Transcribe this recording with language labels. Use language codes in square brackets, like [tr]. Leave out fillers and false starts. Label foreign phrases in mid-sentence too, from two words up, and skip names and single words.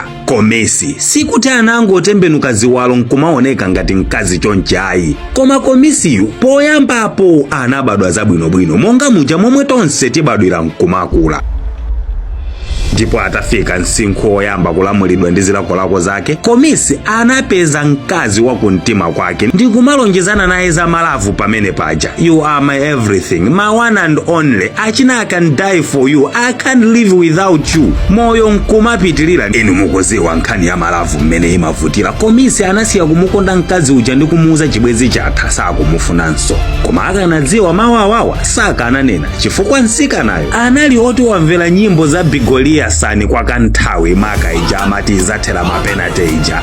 [ny] Komesi sikuti anangotembenuka ziwalo nkumaoneka ngati mkazi chonchi ayi, koma komesiyu poyambapo anabadwa zabwinobwino monga muja momwe tonse tibadwira nkumakula. Ndipo atafika msinkhu woyamba kulamulidwa ndi zilakolako zake, Komesi anapeza mkazi wa kumtima kwake ndi kumalonjezana naye za malavu pamene paja. [en] You are my everything, my one and only. Achina I can die for you, I can't live without you. [ny] Moyo nkumapitilira. Inu mukuziwa nkhani ya malavu mmene imavutira. Komesi anasiya kumukonda mkazi uja ndi kumuuza chibwezi chatha sakumufunanso. Koma akanadziwa mawawawa sakananena chifukwa mtsikanayo anali oti wamvera nyimbo za Bigolia sani kwa kanthawi maka ija amati izathera mapenate ija.